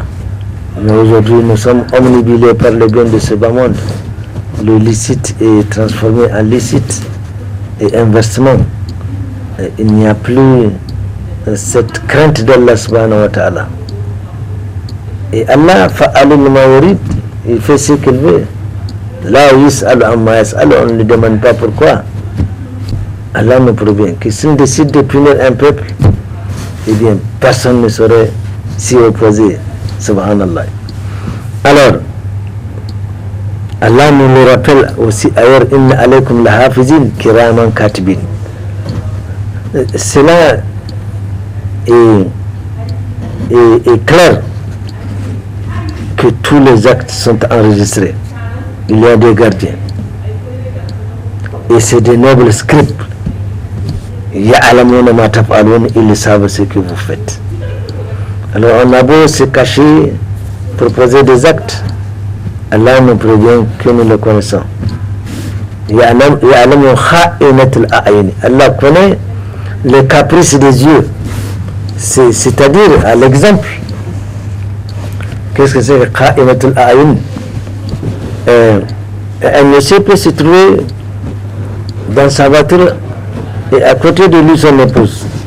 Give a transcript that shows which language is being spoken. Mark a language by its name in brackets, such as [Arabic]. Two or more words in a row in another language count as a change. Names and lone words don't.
[French] Mais aujourd'hui, nous sommes omnibulés par le bien de ce bas monde. Le licite est transformé en licite et inversement. Il n'y a plus cette crainte d'Allah [Arabic] سبحانه وتعالى. [French] Et Allah, [Arabic] فعال لما يريد, [French] il fait ce qu'il veut. Là où on ne lui demande pas pourquoi. Allah nous prévient que s'il décide de punir un peuple, eh bien, personne ne saurait s'y opposer. Subhanallah. Alors, Allah nous le rappelle aussi ailleurs, [Arabic] إن عليكم لحافظين كراما كاتبين. [French] Cela est clair que tous les actes sont enregistrés. Il y a des gardiens. Et c'est des nobles scribes. [Arabic] يعلمون ما تفعلون, [French] ils savent ce que vous faites. Alors on a beau se cacher pour poser des actes, Allah nous prévient que nous le connaissons. [Arabic] يعلم خائنة الأعين. [French] Allah connaît les caprices des yeux. C'est-à-dire, à l'exemple, qu'est-ce que c'est [Arabic] خائنة الأعين? [French] Un monsieur peut se trouver dans sa voiture et à côté de lui son épouse.